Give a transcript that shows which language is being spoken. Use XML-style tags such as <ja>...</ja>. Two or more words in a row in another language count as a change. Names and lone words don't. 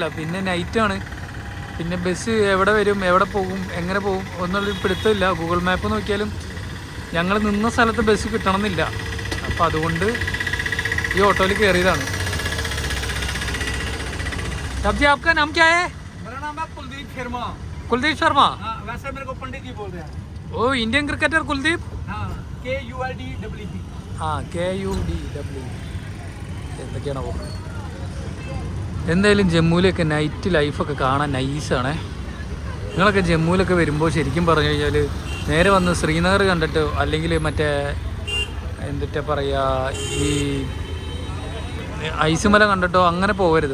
<ml>പിന്നെ നൈറ്റാണ്, പിന്നെ ബസ് എവിടെ വരും എവിടെ പോകും എങ്ങനെ പോകും ഒന്നുള്ളൊരു പിടുത്തമില്ല. ഗൂഗിൾ മാപ്പ് നോക്കിയാലും ഞങ്ങൾ നിന്ന സ്ഥലത്ത് ബസ് കിട്ടണമെന്നില്ല. അപ്പോൾ അതുകൊണ്ട് ഈ ഓട്ടോയിൽ കയറിയതാണ്.</ml> <hi>സബ്ജി आपका नाम क्या है? मेरा नाम है कुलदीप शर्मा. कुलदीप शर्मा? हाँ, वैसे मेरे को पंडित जी बोल रहे हैं. ओ</hi> <en>Indian cricketer</en> <hi>कुलदीप? हाँ, KULDWP. हाँ KUDW.</hi> <ml>എന്തൊക്കെയാണോ. എന്തായാലും ജമ്മുവിലൊക്കെ</ml> <en>night life-okke</en> <ml>കാണാൻ നൈസാണേ. നിങ്ങളൊക്കെ ജമ്മുവിലൊക്കെ വരുമ്പോൾ ശരിക്കും പറഞ്ഞു കഴിഞ്ഞാൽ നേരെ വന്ന് ശ്രീനഗർ കണ്ടിട്ടോ അല്ലെങ്കിൽ മറ്റേ എന്തിട്ടാ പറയുക ഈ ഐസുമല കണ്ടിട്ടോ അങ്ങനെ പോകരുത്.</ml>